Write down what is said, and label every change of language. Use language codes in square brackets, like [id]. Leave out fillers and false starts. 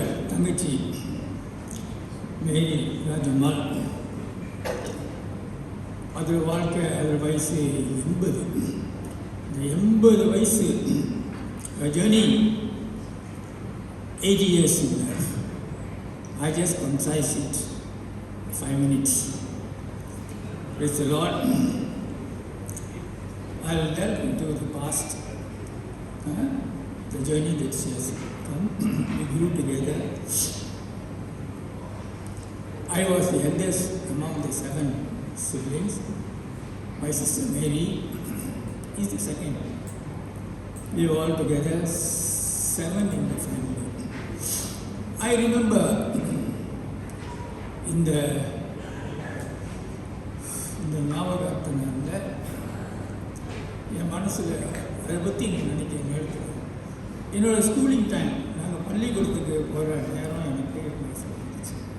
[ta] தங்கச்சி மேரி ராஜம்மாள், அது வாழ்க்கை, அது வயசு 80. இந்த 80 வயசு journey [en] 80 years in life. I just concise it 5 minutes. Praise the Lord. I will delve into the past, the journey that she has come. We grew together. I was the eldest among the 7 siblings. My sister Mary is the second. We were all together 7 in the family. I remember [ta] இந்த ஞாபகத்தினால என் மனசில் அதை பற்றி நான் நினைக்கிறேன் நேரத்தில். என்னோடய schooling time, நாங்கள் பள்ளிக்கூடத்துக்கு போகிற நேரம் எனக்கு மனசில் இருந்துச்சு.